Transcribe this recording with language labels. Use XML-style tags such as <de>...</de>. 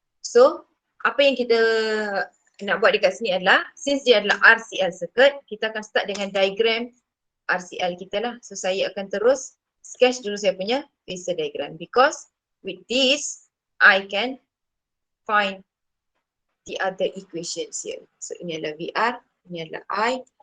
<ms>So, apa yang kita nak buat dekat sini adalah, since dia adalah RCL circuit, kita akan start dengan diagram RCL kita lah. So, saya akan terus sketch dulu saya punya phasor diagram.</ms> <en>Because with this, I can find the other equations here.</en> <ms>So, ini adalah VR, ini adalah I.</ms>